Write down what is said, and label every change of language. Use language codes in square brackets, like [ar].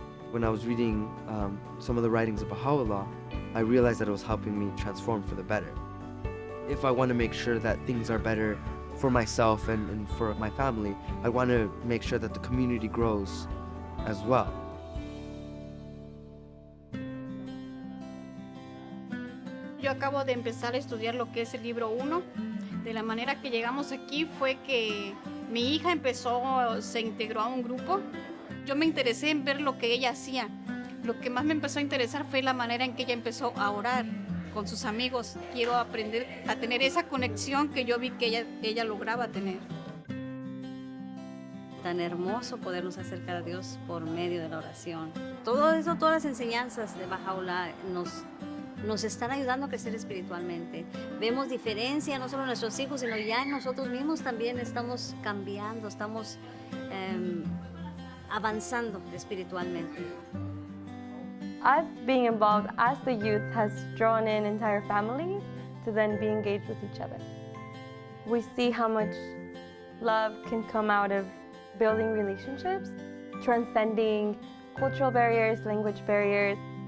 [en] When I was reading some of the writings of Baha'u'llah, I realized that it was helping me transform for the better. If I want to make sure that things are better for myself and for my family, I want to make sure that the community grows as well. [es] Yo acabo de empezar a estudiar lo que es el libro 1. De la manera que llegamos aquí fue que mi hija se integró a un grupo. Yo me interesé en ver lo que ella hacía. Lo que más me empezó a interesar fue la manera en que ella empezó a orar con sus amigos. Quiero aprender a tener esa conexión que yo vi que ella lograba tener. Tan hermoso podernos acercar a Dios por medio de la oración. Todo eso, todas las enseñanzas de Baha'u'llah nos están ayudando a crecer espiritualmente. Vemos diferencia no solo en nuestros hijos, sino ya en nosotros mismos también estamos cambiando, estamos avanzando espiritualmente. [en] Us being involved as the youth has drawn in entire families to then be engaged with each other. We see how much love can come out of building relationships, transcending cultural barriers, language barriers.